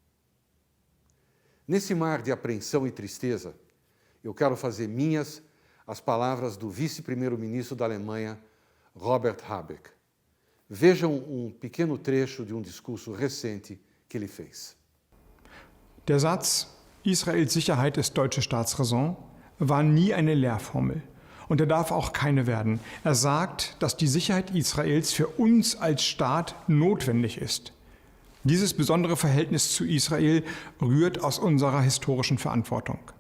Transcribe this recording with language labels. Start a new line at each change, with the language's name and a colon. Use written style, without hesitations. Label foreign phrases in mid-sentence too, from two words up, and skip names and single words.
Portuguese: Nesse mar de apreensão e tristeza, eu quero fazer minhas as palavras do vice-primeiro-ministro da Alemanha, Robert Habeck. Vejam um pequeno trecho de um discurso recente que ele fez.
German: Der Satz, Israels Sicherheit ist deutsche Staatsräson, war nie eine Lehrformel. Und er darf auch keine werden. Er sagt, dass die Sicherheit Israels für uns als Staat notwendig ist. Dieses besondere Verhältnis zu Israel rührt aus unserer historischen Verantwortung.